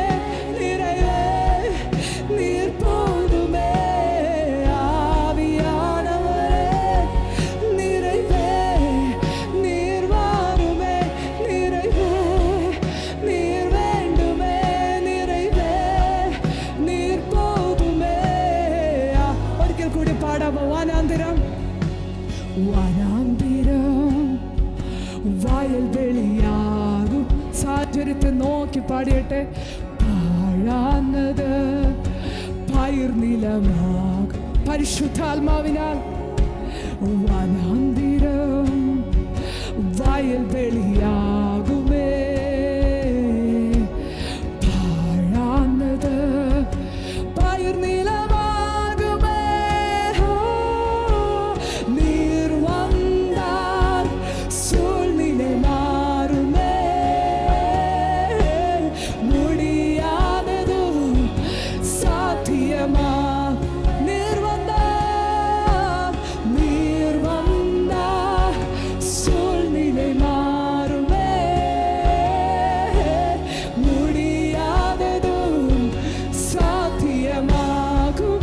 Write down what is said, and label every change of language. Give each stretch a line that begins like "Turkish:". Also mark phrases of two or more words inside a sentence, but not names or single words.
Tamil: நிறைவே நீர் போதுமே. ஆவியானவரே நிறைவே நீர் வாருமே. நிறைவே நீர் வேண்டுமே. நிறைவே நீர் போதுமே.
Malayalam: ഒരിക്കൽ കൂടി പാടാമോ? വനാന്തിരം വനാന്തിരം വയൽവെളിയാകും. സാഹചര്യത്തെ നോക്കി പാടിയട്ടെ. പാഴാന്നത് പയിർനിലമാകും. പരിശുദ്ധാത്മാവിനാൽ വനാന്തിരം വയൽവെളിയാകുമേ. പാഴാന്നത് പയിർനിലമാകുമേ.
Tamil: நீர் வந்தால் சூழ்நிலை மாறுமே. முடியாததும் சாத்தியமா. நீர் வந்தால் நீர் வந்தால் சூழ்நிலை மாறுமே. முடியாததும் சாத்தியமாகும்.